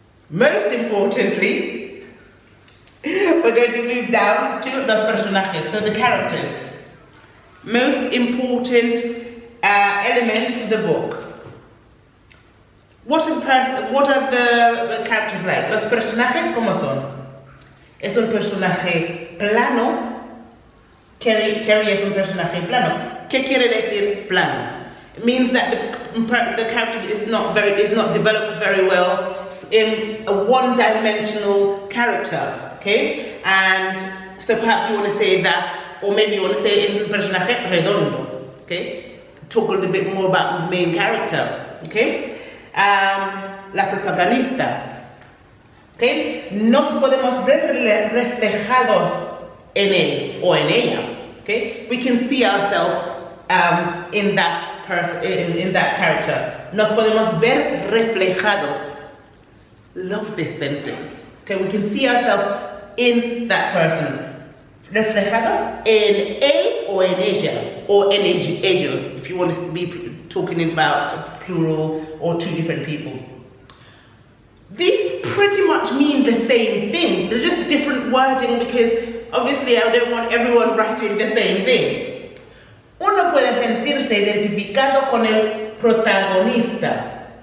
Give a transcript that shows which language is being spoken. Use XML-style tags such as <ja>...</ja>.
<en>Most importantly, we're going to move down to</en> <es>los personajes,</es> <en>so the characters. Most important elements of the book. What are the characters like?</en> <es>Los personajes, ¿cómo son? Es un personaje plano. Carrie es un personaje plano. ¿Qué quiere decir plano?</es> <en>It means that the character is not developed very well in a one-dimensional character, okay? And so perhaps you want to say that, or maybe you want to say</en> <es>es un personaje redondo,</es> <en>okay? Talk a little bit more about the main character, okay?</en> <es>La protagonista, okay? Nos podemos ver reflejados en él o en ella, okay?</es> <en>We can see ourselves in that person, in that character.</en> <es>Nos podemos ver reflejados.</es> <en>Love this sentence. Okay, we can see ourselves in that person.</en> <es>Reflejados en él o en ella,</es> <en>or</en> <es>en ellos,</es> <en>if you want to be talking about plural or two different people. These pretty much mean the same thing. They're just different wording because obviously I don't want everyone writing the same thing.</en> <es>Uno puede sentirse identificado con el protagonista.</es>